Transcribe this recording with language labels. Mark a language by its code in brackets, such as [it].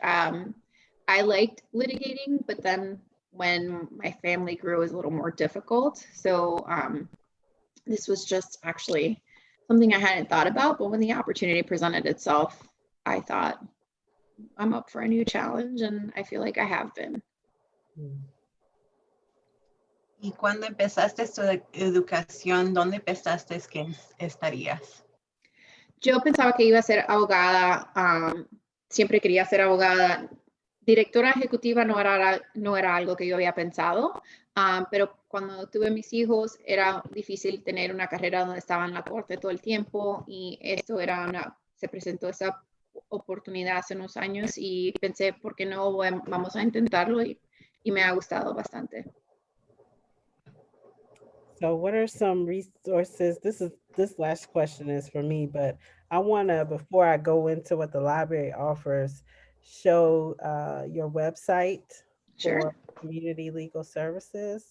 [en] I liked litigating, but then when my family grew, it was a little more difficult. So this was just actually something I hadn't thought about, but when the opportunity presented itself, I thought, I'm up for a new challenge, and I feel like I have been. [es] ¿Y cuando empezaste tu educación, dónde pensaste que estarías? Yo pensaba que iba a ser abogada, siempre quería ser abogada. Directora ejecutiva no era algo que yo había pensado, pero cuando tuve mis hijos era difícil tener una carrera donde estaba en la corte todo el tiempo, y se presentó esa oportunidad hace unos años y pensé, ¿por qué no vamos a intentarlo? Y me ha gustado bastante. [en] So what are some resources? This last question is for me, but I want to, before I go into what the library offers, show your website for community legal services.